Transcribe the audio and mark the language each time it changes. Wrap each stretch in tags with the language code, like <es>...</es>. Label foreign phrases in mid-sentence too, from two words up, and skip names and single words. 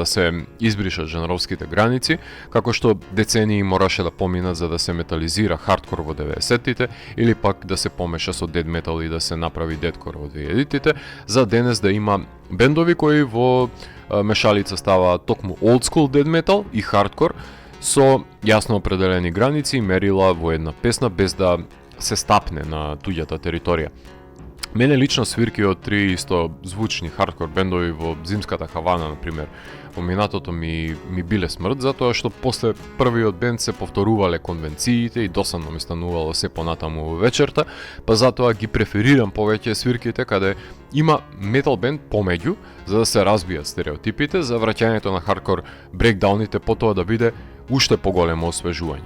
<mk>се избришат жанровските граници, како што децении мораше да поминат за да се метализира хардкор во 90-тите или пак да се помеша со дед метал и да се направи дедкор во 2000-тите, за денес да има бендови кои во мешалица ставаат токму</mk> <en>old school dead metal</en> <mk>и хардкор со јасно определени граници и мерила во една песна без да се стапне на туѓата територија. Мене лично свирки од три исто звучни хардкор бендови во зимската Хавана, например, во минатото ми биле смрт, затоа што после првиот бенд се повторувале конвенциите и досадно ми станувало се понатаму во вечерта, па затоа ги преферирам повеќе свирките каде има метал бенд помеѓу, за да се разбијат стереотипите, за враќањето на хардкор брейкдауните потоа да биде уште поголемо освежување.</mk>